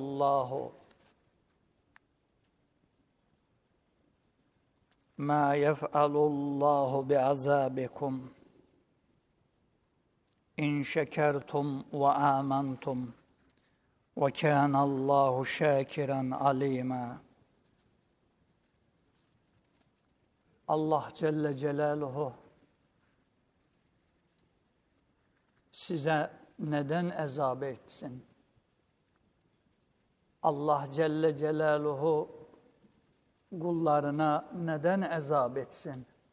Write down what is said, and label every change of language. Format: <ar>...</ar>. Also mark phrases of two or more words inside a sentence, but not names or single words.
<ar>الله بعذابكم إن شكرتم وآمنتم وكان الله شاكرا عليما.</ar> <tr>Allah</tr> <ar>جل جلاله</ar> <tr>size neden azap etsin? Allah</tr> <ar>جل جلاله</ar> <tr>kullarına neden azap etsin?</tr>